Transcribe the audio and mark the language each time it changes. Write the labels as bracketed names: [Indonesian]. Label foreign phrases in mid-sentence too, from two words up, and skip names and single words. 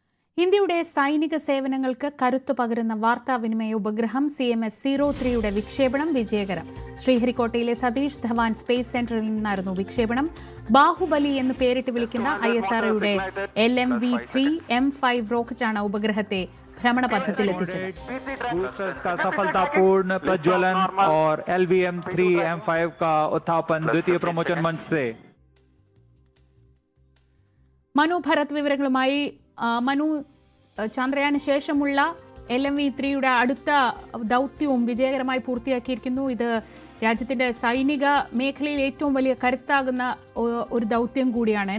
[Malayalam] ഇന്ത്യയുടെ സൈനിക സേവനങ്ങൾക്ക് കരുത്തു പകരുന്ന വാർത്താവിനിമയ ഉപഗ്രഹം CMS-03യുടെ വിക്ഷേപണം വിജയകരം. ശ്രീഹരിക്കോട്ടയിലെ സതീഷ് ധവാൻ [English] space center [Malayalam] നിന്നായിരുന്നു വിക്ഷേപണം. ബാഹുബലി എന്ന് പേരിട്ട് വിളിക്കുന്ന ISROയുടെ LMV-3 M5 റോക്കറ്റാണ് ഉപഗ്രഹത്തെ ഭ്രമണപഥത്തിലെത്തിച്ചത്. [Hindi] बूस्टर्स का सफलतापूर्ण प्रज्वलन और LVM-3 M5 का उत्थापन द्वितीय प्रमोचन मंच से. [Malayalam] മനു ഭരത് വിവരങ്ങളുമായി. മനു, ചന്ദ്രയാന് ശേഷമുള്ള LMV-3യുടെ അടുത്ത ദൗത്യവും വിജയകരമായി പൂർത്തിയാക്കിയിരിക്കുന്നു. ഇത് രാജ്യത്തിന്റെ സൈനിക മേഖലയിൽ ഏറ്റവും വലിയ കരുത്താകുന്ന ഒരു ദൗത്യം കൂടിയാണ്.